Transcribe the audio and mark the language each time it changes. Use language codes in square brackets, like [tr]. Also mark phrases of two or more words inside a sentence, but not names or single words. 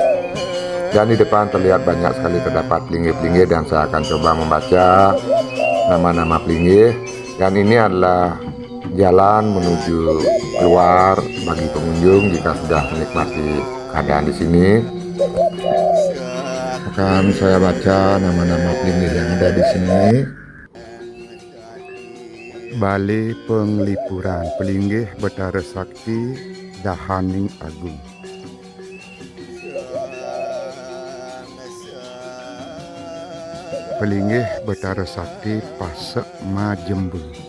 [id] Dan di depan terlihat banyak sekali terdapat pelinggih-pelinggih, dan saya akan coba membaca nama-nama pelinggih. Dan ini adalah jalan menuju keluar bagi pengunjung jika sudah menikmati keadaan di sini. Akan saya baca nama-nama pelinggih yang ada di sini. Balai Penglipuran Pelinggih Betara Sakti Dahaning Agung. Pelinggih Betara Sakti Pasek Majembu.